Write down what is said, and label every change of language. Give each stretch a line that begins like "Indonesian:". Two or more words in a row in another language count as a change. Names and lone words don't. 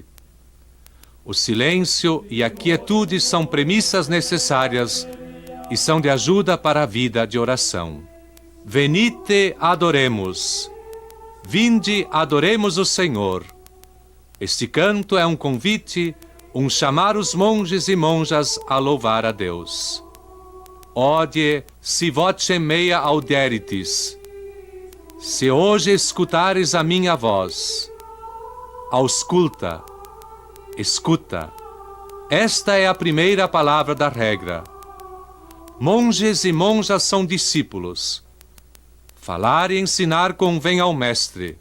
Portuguese: O silêncio e a quietude são premissas necessárias e são de ajuda para a vida de oração.
Latin: Venite, adoremos.
Portuguese: Vinde, adoremos o Senhor. Este canto é um convite, um chamar os monges e monjas a louvar a Deus.
Latin: Odie, si voce mea auderitis.
Portuguese: Se hoje escutares a minha voz, ausculta, escuta. Esta é a primeira palavra da regra. Monges e monjas são discípulos. Falar e ensinar convém ao mestre.